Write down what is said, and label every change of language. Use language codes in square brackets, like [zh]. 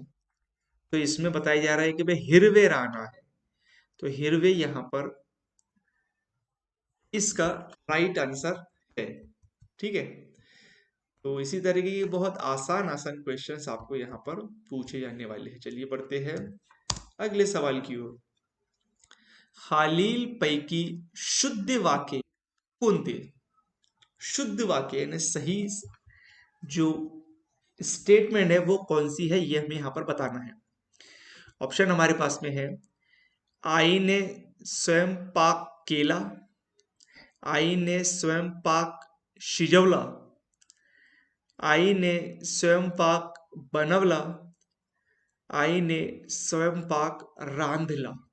[hi] तो इसमें बताया जा रहा है कि भाई हिरवे राना है, तो हिरवे यहाँ पर इसका राइट आंसर है। ठीक है। तो इसी तरीके की बहुत आसान आसान क्वेश्चंस आपको यहाँ पर पूछे जाने वाले हैं। चलिए बढ़ते हैं अगले सवाल की ओर। [mr] खालील पैकी शुद्ध वाक्य कोणते? [hi] शुद्ध वाक्य यानी सही जो स्टेटमेंट है वो कौन सी है, ये हमें यहाँ पर बताना है। ऑप्शन हमारे पास में है [mr] आईने स्वयं पाक केला, आईने स्वयं पाक शिजवला, आईने स्वयंपाक बनवला, आईने स्वयंपाक रांधला।